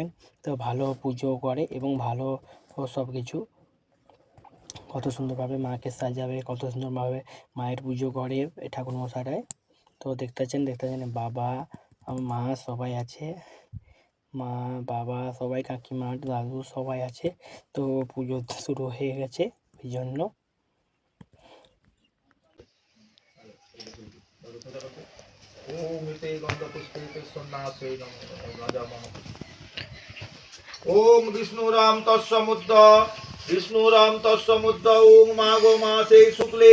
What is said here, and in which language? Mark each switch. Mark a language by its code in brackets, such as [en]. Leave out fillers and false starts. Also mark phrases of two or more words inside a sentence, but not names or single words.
[bn] তো ভালো পুজো করে এবং ভালো সব কিছু, কত সুন্দরভাবে মাকে সাজাবে, কত সুন্দরভাবে মায়ের পুজো করে এই ঠাকুর মশাইটায়। তো দেখতে পাচ্ছেন বাবা মা সবাই আছে, মা বাবা সবাই, কাকিমা দাদু সবাই আছে। তো পুজো শুরু হয়ে গেছে এই জন্য। [sa] ओम विष्णुराम तस्समुद्र विष्णुराम तस्समुद्र ओम माघो मासे शुक्ले